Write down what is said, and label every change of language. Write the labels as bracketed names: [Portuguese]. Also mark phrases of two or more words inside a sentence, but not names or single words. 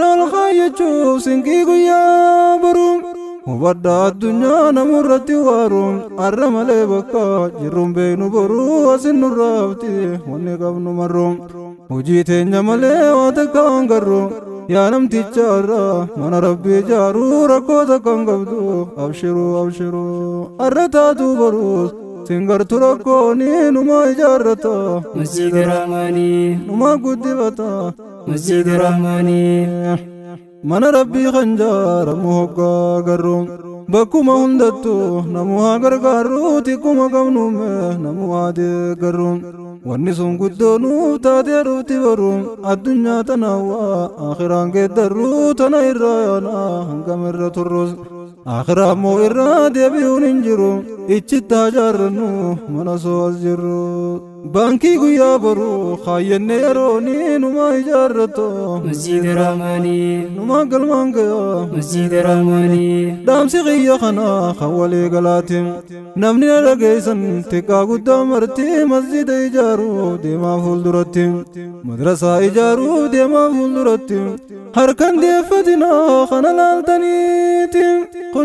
[Oromo] ol kaayyachuuf sinqii guyyaa boru hubadda addunyaa namurratti waaru arra malee bakka jirruun beeknu boru asin nurraa hafti wanni qabnu marru hojii teenya malee waa takka hangarru yaa namticha arra mana rabbii ijaaru rakkoo takka hin qabdu abshiru arra taatu borus singartu rakkooni numa ijaarrata [Arabic] مسجد الرحماني [Oromo] numa guddibata [Arabic] مسجد الرحماني [Oromo] mana rabbii kan jaaramu hoggaa garru bakkuma hundattu namu haa gargaaru tikkuma qabnuume namu haa deeggarru wanni sun guddoo nuuf taatee dhufti baru addunyaa tanaawwaa akhiraan geeddarru tana irraa yaanaa hangam irra turrus akhiraa moo irraa deebi'uun hin jiru ichitti haa jaarrannu mana soo as jirru baankii guyyaa boru kaayyannee yerooni numa ijaarrato [Arabic] مسجد الرحماني [Oromo] numa galmaan gayaa [Arabic] مسجد الرحماني [Oromo] dhaamsi qiyya kanaa kan walii galaatiin namni na dhageessan xiqqaa guddaa marti masjida ijaaruu deemaa fuulduratti madrasaa ijaaruu deemaa fuulduratti harkan deeffatinaa kana laaltaniiti kun